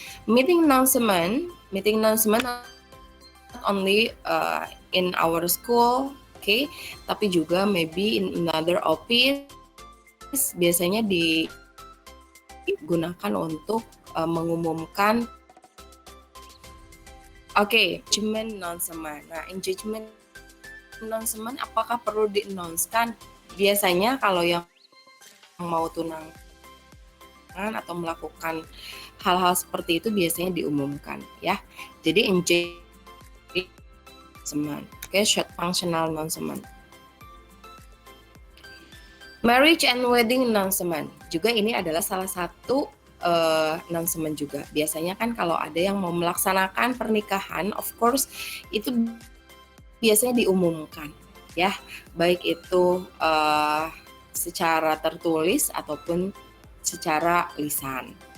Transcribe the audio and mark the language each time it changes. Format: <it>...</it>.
<en>Meeting announcement not only in our school, okay,</en> <id>tapi juga</id> <en>maybe in another office,</en> <id>biasanya digunakan untuk mengumumkan.</id> <en>Oke, engagement announcement.</en> <id>Nah, engagement announcement apakah perlu di-announce-kan? Biasanya kalau yang mau tunangan atau melakukan hal-hal seperti itu biasanya diumumkan ya.</id> <en>Jadi engagement, okay, short functional announcement. Marriage and wedding announcement</en> <id>juga ini adalah salah satu announcement juga. Biasanya kan kalau ada yang mau melaksanakan pernikahan, of course itu biasanya diumumkan ya, baik itu secara tertulis ataupun secara lisan.</id>